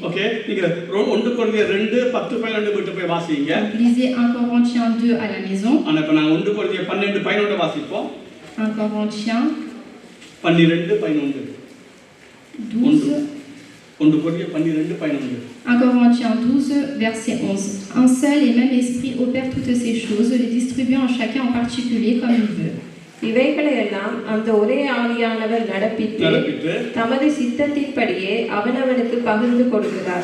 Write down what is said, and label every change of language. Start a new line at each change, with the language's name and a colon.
Tamil: OK, நீங்க 1 கொரிந்தியர் 2:10-12 விட்டு போய் வாசிங்க.
French: Lisez 1 Corinthiens 2 à la maison.
Tamil: ஆனா இப்ப நான் 1 கொரிந்தியர் 12:11 வாசிப்போம்.
French: 1 Corinthiens 12:11. 12.
Tamil: 1 கொரிந்தியர் 12:11.
French: 1 Corinthiens 12, verset 11. Un seul et même esprit opère toutes ces choses, les distribuant à chacun en particulier comme il veut.
Tamil: இவைகளையெல்லாம் அந்த ஒரே ஆவியானவர் நடப்பித்து தமது சித்தத்தின்படியே அவனவனுக்கு பகிர்ந்து கொடுக்கிறார்.